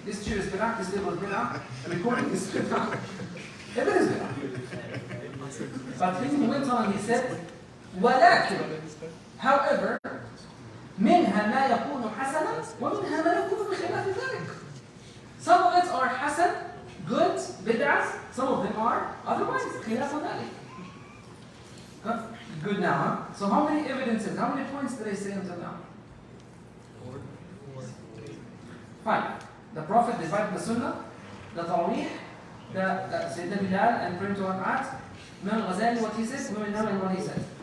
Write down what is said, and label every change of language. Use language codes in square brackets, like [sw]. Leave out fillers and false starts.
[en] This chair is bid'ah, this table is bid'ah, the recording is bid'ah. Everything is bid'ah. But then he went on and he said, ولكن, however, [ar] منها ما يكون حسنا ومنها ما يكون بخلاف ذلك. [en] Some of it are hasan, good, bid'ahs. Some of them are otherwise [ar] خلاف ذلك. [en] Good now, huh? So how many evidences, how many points did I say until now? 5. The Prophet divided the Sunnah, the Tawreeh, the Sayyidina Bilal and praying to Rak'at, Imam al-Ghazali what he says, Imam al-Nawawi what he says.